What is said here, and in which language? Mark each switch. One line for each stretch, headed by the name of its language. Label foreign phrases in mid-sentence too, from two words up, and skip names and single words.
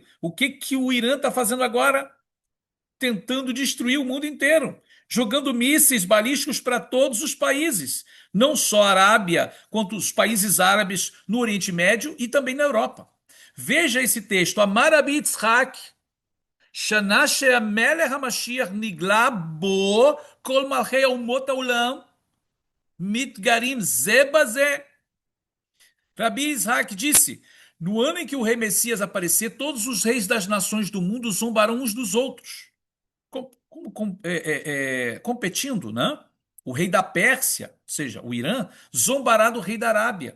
Portuguese: O que que o Irã está fazendo agora? Tentando destruir o mundo inteiro, jogando mísseis balísticos para todos os países, não só a Arábia, quanto os países árabes no Oriente Médio e também na Europa. Veja esse texto,
Hebrew: אמר רבי יצחק, שנה שמלך המשיח נגלה בו כל מלכי אומות העולם מתגרים זה בזה.
Portuguese: Rabi Isaac disse: no ano em que o rei Messias aparecer, todos os reis das nações do mundo zombarão uns dos outros, competindo, né? O rei da Pérsia, ou seja, o Irã, zombará do rei da Arábia.